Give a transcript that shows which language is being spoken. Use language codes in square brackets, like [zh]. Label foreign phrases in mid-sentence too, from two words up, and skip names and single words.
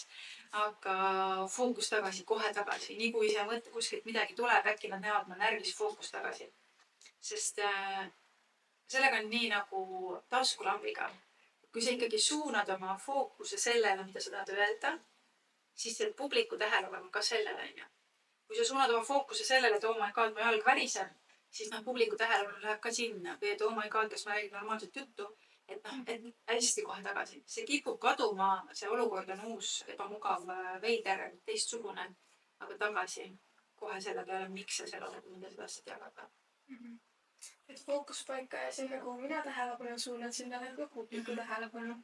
[et] Aga fookus tagasi, kohe tagasi, nii kui ise mõtled kuskilt midagi tuleb, äkki nad näevad ma närvis, fookus tagasi. Sest sellega on nii nagu taskulambiga. Kui sa ikkagi suunad oma fookuse sellele, mida sa tahad öelda, siis see publiku tähelepanu ka sellele on ju. kui sa suunad oma fookuse sellele, et [en] oh my god, [et] mu jalg väriseb, siis publiku tähelepanu läheb ka sinna või et [en] oh my god, [et] kas ma räägin normaalset juttu, et et hästi kohe tagasi. See kipub kaduma, see olukord on uus, ebamugav, veider, teistsugune, aga tagasi kohe selle peale, miks sa seal oled, mida sa tahtsid jagada. Et fookus paika ja sinna, kuhu mina tähelepanu suunan, sinna läheb ka publiku tähelepanu.